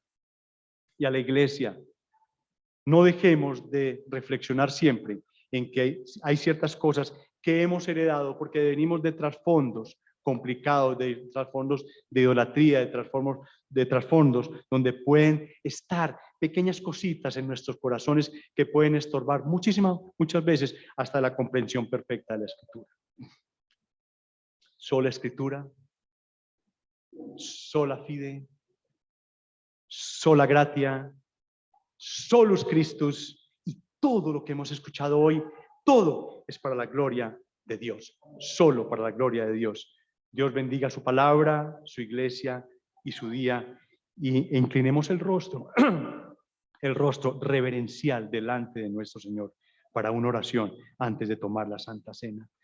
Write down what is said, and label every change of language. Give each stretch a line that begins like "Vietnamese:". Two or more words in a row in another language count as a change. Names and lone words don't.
Spanish: Y a la iglesia, no dejemos de reflexionar siempre en que hay ciertas cosas que hemos heredado porque venimos de trasfondos complicados, de trasfondos de idolatría, de trasfondos donde pueden estar pequeñas cositas en nuestros corazones que pueden estorbar muchas veces hasta la comprensión perfecta de la Escritura. Sola Escritura,
Latin: sola fide, sola gratia, solus Christus,
Spanish: y todo lo que hemos escuchado hoy, todo es para la gloria de Dios, solo para la gloria de Dios. Dios bendiga su palabra, su iglesia y su día, y inclinemos el rostro reverencial delante de nuestro Señor para una oración antes de tomar la Santa Cena.